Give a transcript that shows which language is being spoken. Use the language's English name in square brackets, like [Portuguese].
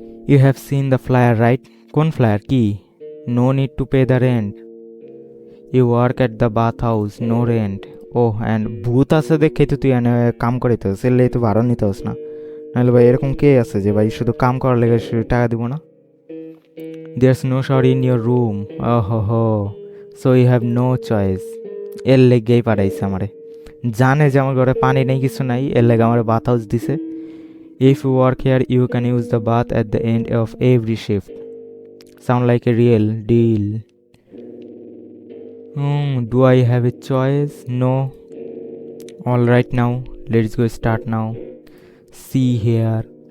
[English] You have seen the flyer, right? [Bangla] কোন flyer কি? [English] No need to pay the rent. You work at the bathhouse, no rent. [Bangla] Oh, and ভূত আছে দেখে তো তুই এনে কাম করিতে সেলে তো ভাড়া নিতে হস না। নাহলে ভাই এরকম কে আছে যে ভাই শুধু কাম করার লেগে টাকা দিব না? [English] There's no shower in your room. Oh ho ho. So you have no choice. [Bangla] এর লেগেই পাঠাইছে আমারে। জানে যে আমার ঘরে পানি নেই কিছু নাই, এর লেগে আমার বাথ হাউস দিছে। [English] If you work here, you can use the bath at the end of every shift. Sound like a real deal. Do I have a choice? No. Alright now, let's go start now. See here.